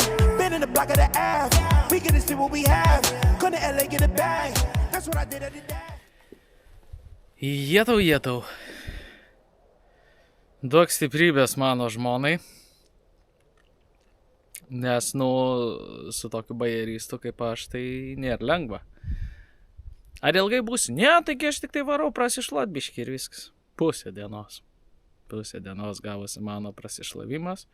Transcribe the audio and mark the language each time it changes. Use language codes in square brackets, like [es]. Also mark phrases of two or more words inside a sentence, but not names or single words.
[en] Been in the block of the Ave. We gonna see what we have. Gonna LA get a bag. That's what I did every day. [lt] Jetau. Duok stiprybės mano žmonai. Nes, su tokiu bajeristu kaip aš, tai nėra lengva. Ar ilgai būsi? Ne, taigi aš tik tai varau prasišluot biškį ir viskas. Pusė dienos gavosi mano prasišlavimas.